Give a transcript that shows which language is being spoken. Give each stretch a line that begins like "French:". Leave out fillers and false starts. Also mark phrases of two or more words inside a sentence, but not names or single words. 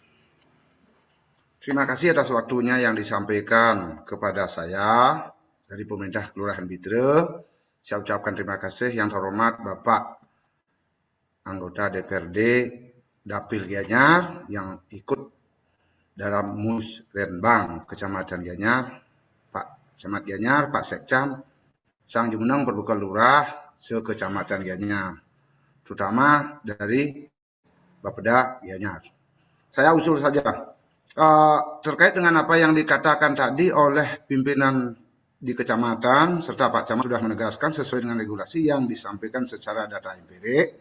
Indonesian: Terima kasih atas waktunya yang disampaikan kepada saya dari pemerintah Kelurahan Bitra. Saya ucapkan terima kasih yang terhormat Bapak anggota DPRD Dapil Gianyar yang ikut dalam Musrenbang Kecamatan Gianyar, Pak Camat Gianyar, Pak Sekcam, Sang Jumeneng Perbekal Lurah sekecamatan Gianyar, terutama dari Bapeda Gianyar. Saya usul saja terkait dengan apa yang dikatakan tadi oleh pimpinan di kecamatan serta Pak Camat sudah menegaskan sesuai dengan regulasi yang disampaikan secara data empirik.